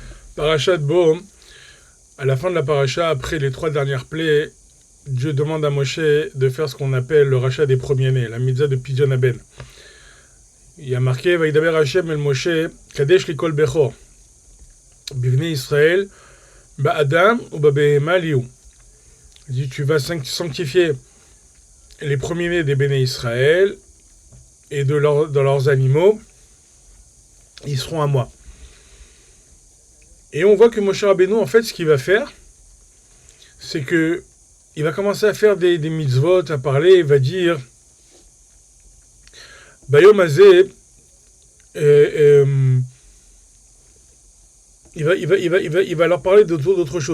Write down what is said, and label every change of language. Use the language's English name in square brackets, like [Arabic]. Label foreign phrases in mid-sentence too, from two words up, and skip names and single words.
[French] Parashat Bo, à la fin de la paracha, après les 3 dernières plaies, Dieu demande à Moshe de faire ce qu'on appelle le rachat des premiers-nés, la mitzvah de [Hebrew] פדיון הבן. [French] Il y a marqué [Hebrew] וידבר ה' אל משה קדש לי כל בכור בבני ישראל באדם ובבהמה לי הוא. [French] Il dit tu vas sanctifier les premiers-nés des béné Israël et de leurs animaux, ils seront à moi. Et on voit que Moshe Rabbeinu, en fait, ce qu'il va faire, c'est que il va commencer à faire des mitzvot, à parler, il va dire [Hebrew] ביום הזה, [French] il va leur parler d'autre chose.